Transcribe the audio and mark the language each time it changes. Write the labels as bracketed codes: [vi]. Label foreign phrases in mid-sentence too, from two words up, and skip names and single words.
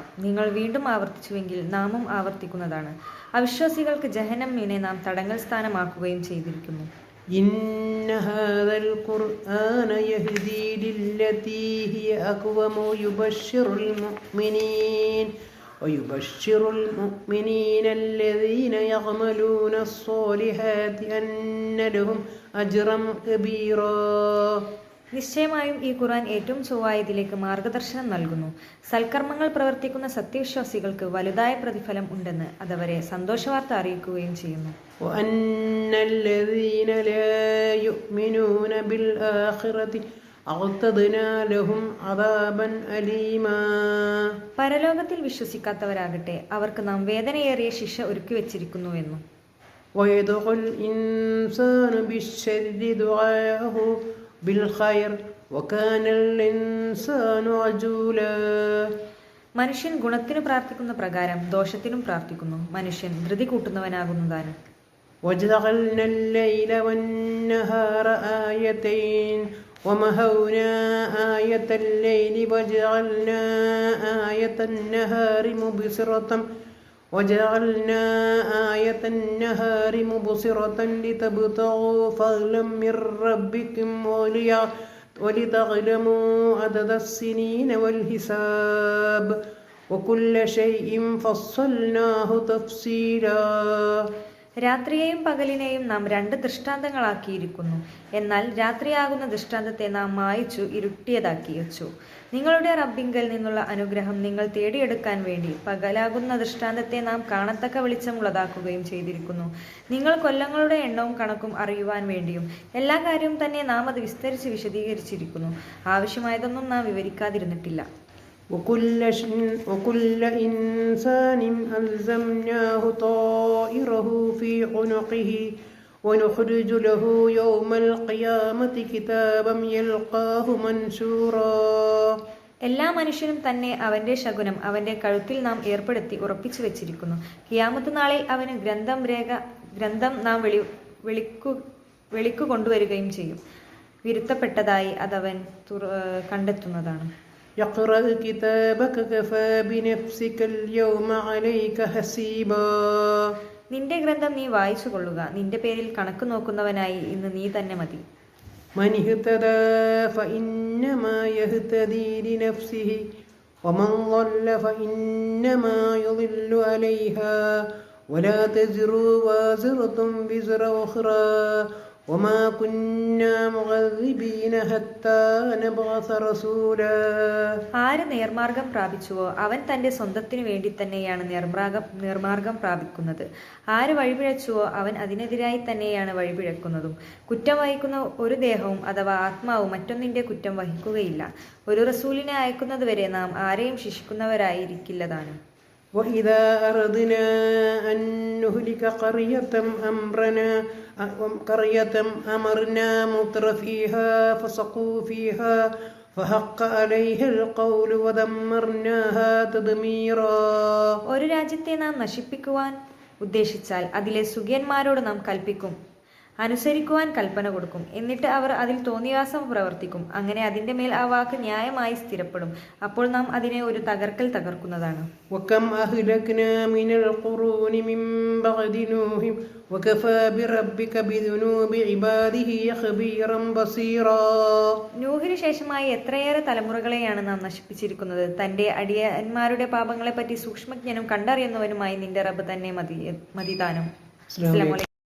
[ml] നിങ്ങൾ വീണ്ടും ആവർത്തിച്ചുവെങ്കിൽ നാമും ആവർത്തിക്കുന്നതാണ്. അവിശ്വാസികൾക്ക് ജഹന്നമിനെ നാം തടങ്കൽ സ്ഥാനമാക്കുകയും ചെയ്തിരിക്കുന്നു. [ar] إن هذا القرآن يهدي للتي هي أقوم يبشر المؤمنين ويبشر المؤمنين الذين يعملون الصالحات أن لهم أجرا كبيرا. [ml] നിശ്ചയമായും ഈ ഖുർആൻ ഏറ്റവും ചൊവ്വായതിലേക്ക് മാർഗദർശനം നൽകുന്നു. സൽക്കർമ്മങ്ങൾ പ്രവർത്തിക്കുന്ന സത്യവിശ്വാസികൾക്ക് വലുതായ പ്രതിഫലം ഉണ്ടെന്ന് അതവരെ സന്തോഷവാർത്ത അറിയിക്കുകയും ചെയ്യുന്നു. [ar] وأن الذين لا يؤمنون بالآخرة [ml] പരലോകത്തിൽ വിശ്വസിക്കാത്തവരാകട്ടെ അവർക്ക് നാം വേദനയേറിയ ശിക്ഷ ഒരുക്കി വെച്ചിരിക്കുന്നുവെന്നും. മനുഷ്യൻ ഗുണത്തിനു പ്രാർത്ഥിക്കുന്ന പ്രകാരം ദോഷത്തിനും പ്രാർത്ഥിക്കുന്നു. മനുഷ്യൻ ധൃതി കൂട്ടുന്നവനാകുന്നതാണ്. [ar] وجعلنا الليل والنهار آيتين ومحونا آية الليل وجعلنا آية النهار مبصرة لتبتغوا فضلا من ربكم ولتعلموا عدد السنين والحساب وكل شيء فصلناه تفصيلا. [ml] രാത്രിയെയും പകലിനെയും നാം 2 ദൃഷ്ടാന്തങ്ങളാക്കിയിരിക്കുന്നു. എന്നാൽ രാത്രിയാകുന്ന ദൃഷ്ടാന്തത്തെ നാം മായിച്ചു ഇരുട്ടിയതാക്കി വെച്ചു. നിങ്ങളുടെ റബ്ബിങ്കൽ നിന്നുള്ള അനുഗ്രഹം നിങ്ങൾ തേടിയെടുക്കാൻ വേണ്ടി പകലാകുന്ന ദൃഷ്ടാന്തത്തെ നാം കാണത്തക്ക വെളിച്ചമുള്ളതാക്കുകയും ചെയ്തിരിക്കുന്നു. നിങ്ങൾ കൊല്ലങ്ങളുടെ എണ്ണവും കണക്കും അറിയുവാൻ വേണ്ടിയും എല്ലാ കാര്യവും തന്നെ നാം അത് വിസ്തരിച്ച് വിശദീകരിച്ചിരിക്കുന്നു. ആവശ്യമായതൊന്നും നാം വിവരിക്കാതിരുന്നിട്ടില്ല. [ar] وكل إنسان ألزمناه طائره في عنقه ونخرج له يوم القيامة كتابا يلقاه منشورا. [ml] എല്ലാ മനുഷ്യനും തന്നെ അവന്റെ ശകുനം അവന്റെ കഴുത്തിൽ നാം ഏർപ്പെടുത്തി ഉറപ്പിച്ചു വെച്ചിരിക്കുന്നു. ഖിയാമത്ത് നാളിൽ അവന് ഗ്രന്ഥം നാം വെളിക്കു കൊണ്ടുവരികയും ചെയ്യും. വിരുത്തപ്പെട്ടതായി അതവൻ കണ്ടെത്തുന്നതാണ്. [ar] يقرأ كتابك كفى بنفسك اليوم عليك حسيبا. [ml] നിന്റെ ഗ്രന്ഥം നീ വായിച്ചു കൊള്ളുക. നിന്റെ പേരിൽ കണക്ക് നോക്കുന്നവനായി ഇന്ന് നീ തന്നെ മതി. [ar] من اهتدى فإنما يهتدي لنفسه ومن ضل فإنما يضل عليها ولا تزر وازرة وزر أخرى وما كنا مغذبين حتى نبعث رسولا. [ml] ആര് നേർമാർഗം പ്രാപിച്ചുവോ അവൻ തന്റെ സ്വന്തത്തിനു വേണ്ടി തന്നെയാണ് നേർമാർഗം പ്രാപിക്കുന്നത്. ആര് വഴിപിഴച്ചുവോ അവൻ അതിനെതിരായി തന്നെയാണ് വഴിപിഴക്കുന്നതും. കുറ്റം വഹിക്കുന്ന ഒരു ദേഹവും അഥവാ ആത്മാവും മറ്റൊന്നിന്റെ കുറ്റം വഹിക്കുകയില്ല. ഒരു റസൂലിനെ അയക്കുന്നതുവരെ നാം ആരെയും ശിക്ഷിക്കുന്നവരായിരിക്കില്ലതാണ്. [ar] وإذا أردنا أن نهلك قرية أمرنا متر فيها فسقوا فيها فحق عليها القول ودمرناها تدميرا. [ml] ഒരു രാജ്യത്തെ നാം നശിപ്പിക്കുവാൻ ഉദ്ദേശിച്ചാൽ അതിലെ സുഖ്യന്മാരോട് നാം കൽപ്പിക്കും, അനുസരിക്കുവാൻ കൽപ്പന കൊടുക്കും. എന്നിട്ട് അവർ അതിൽ തോന്നിവാസം പ്രവർത്തിക്കും. അങ്ങനെ അതിൻ്റെ മേൽ ആ വാക്ക് ന്യായമായി സ്ഥിരപ്പെടും. അപ്പോൾ നാം അതിനെ ഒരു തകർക്കുന്നതാണ്. [ar] وكم أهلكنا من القرون من بعد نوح وكفى بربك بذنوب عباده خبيرا بصيرا. [ml] നൂഹിനു ശേഷമായി എത്രയേറെ തലമുറകളെയാണ് നാം നശിപ്പിച്ചിരിക്കുന്നത്. തന്റെ അടിയന്മാരുടെ പാപങ്ങളെപ്പറ്റി സൂക്ഷ്മജ്ഞനും കണ്ടറിയുന്നവനുമായി നിന്റെ റബ്ബ് തന്നെ മതിദാനം. [ar] السلام عليكم.